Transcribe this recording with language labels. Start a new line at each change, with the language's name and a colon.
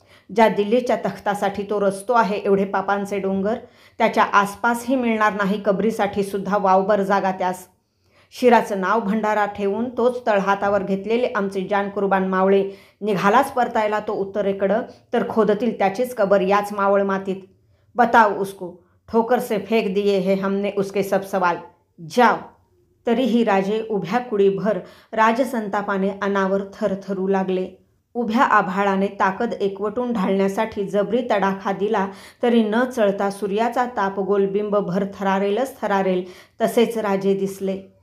Marathi: ज्या दिल्लीच्या तख्तासाठी तो रचतो आहे एवढे पापांचे डोंगर, त्याच्या आसपासही मिळणार नाही कबरीसाठी सुद्धा वावभर जागा त्यास. शिराचं नाव भंडारा ठेवून तोच तळहातावर घेतलेले आमचे जान कुर्बान मावळे निघालाच परतायला तो उत्तरेकडं तर खोदतील त्याचीच कबर याच मावळ मातीत.
Hindi: बताव उसको, ठोकर से फेक दिए है हमने उसके सब सवाल, जाओ.
Marathi: तरीही राजे उभ्या कुडीभर राजसंतापाने अनावर थरथरू लागले. उभ्या आभाळाने ताकद एकवटून ढाळण्यासाठी जबरी तडाखा दिला तरी न चळता सूर्याचा ताप गोलबिंब भर थरारेलच थरारेल तसेच राजे दिसले.